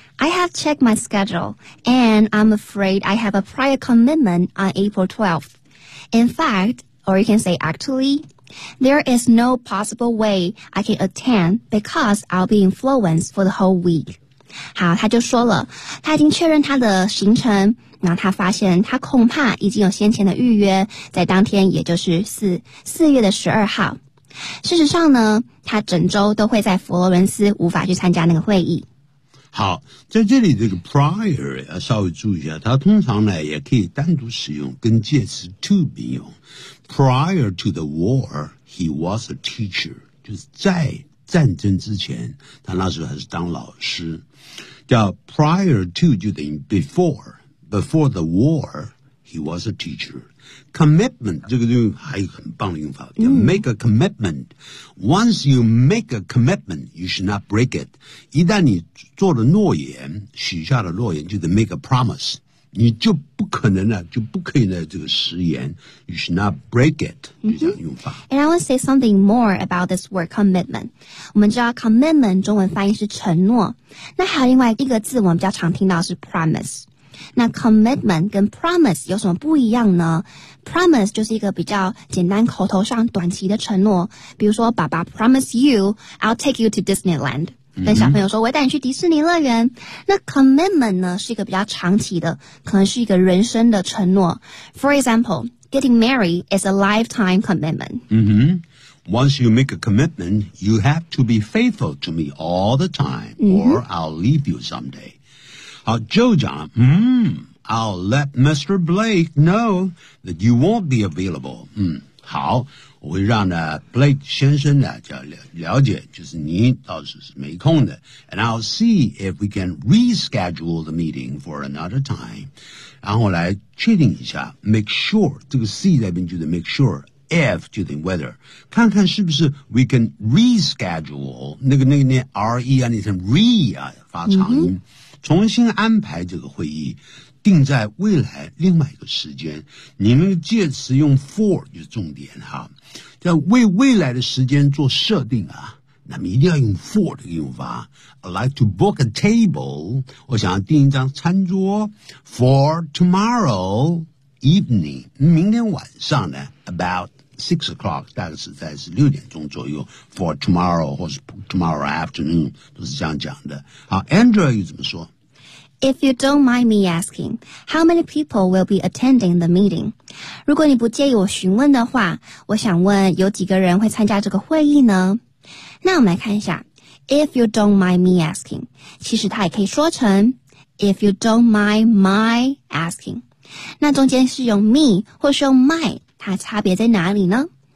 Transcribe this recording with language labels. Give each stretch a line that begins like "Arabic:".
English: I have checked my schedule and I'm afraid I have a prior commitment on April 12th In fact or you can say actually there is no possible way I can attend because I'll be in Florence for the whole week
Chinese: 好他就说了他已经确认他的行程那他发现他恐怕已经有先前的预约，在当天也就是4月12号。事实上呢，他整周都会在佛罗伦斯，无法去参加那个会议。好，在这里这个 prior 要稍微注意一下，它通常呢也可以单独使用，跟介词 to 并用。
English: Prior to the war, he was a teacher，
Chinese: 就是在战争之前，他那时候还是当老师。
English: 叫 prior to
Chinese: 就等于
English: before。Before the war, he was a teacher.
Chinese: Commitment, 这个用法还有很棒的用法，叫
English: make a commitment. Once you make a commitment, you should not break it.
Chinese: 一旦你做了诺言，许下了诺言，就得
English: make a promise.
Chinese: 你就不可能了，就不可以呢这个食言。
English: You should not break it,
Chinese: 就这样用法。
English: And I want to say something more about this word commitment.
Chinese: 我们知道 commitment 中文翻译是承诺。那还有另外一个字我们比较常听到是 promise。那 commitment 跟 promise 有什么不一样呢？promise 就是一个比较简单口头上短期的承诺，比如说爸爸
English: promise you I'll take you to Disneyland，
Chinese: 跟小朋友说我会带你去迪士尼乐园。那 commitment 呢是一个比较长期的，可能是一个人生的承诺。
English: For example, getting married is a lifetime commitment. Once you make a commitment, you have to be faithful to me all the time, or I'll leave you someday. 好 ,Joe 讲了I'll let Mr. Blake know that you won't be available.
Chinese: 好，我会让呢 Blake 先生呢叫 了解就是你到时是没空的。
English: And I'll see if we can reschedule the meeting for another time.
Chinese: 然后来确定一下 ,
English: make sure,
Chinese: 这个 C 在那边就得 make sure,if 就等于 whether， 看看是不是
English: we can reschedule
Chinese: 那个 re 啊，那层 re 啊发长音，重新安排这个会议，定在未来另外一个时间。你们介词用 for 就是重点哈，要为未来的时间做设定啊，那么一定要用 for 这个用法。
English: I'd like to book a table，
Chinese: 我想要订一张餐桌
English: for tomorrow。
Chinese: Evening, 明天晚上呢
English: about 6 o'clock,
Chinese: 大概是在6点钟左右
English: for tomorrow
Chinese: 或是
English: tomorrow afternoon,
Chinese: 都是这样讲的。好 ,Andrew 又怎么说
English: ?If you don't mind me asking, how many people will be attending the meeting?
Chinese: 如果你不介意我询问的话，我想问有几个人会参加这个会议呢？那我们来看一下
English: ,If you don't mind me asking,
Chinese: 其实它也可以说成
English: ,If you don't mind my asking.
Chinese: 那中间是用 me 或是用 my， 它差别在哪里呢？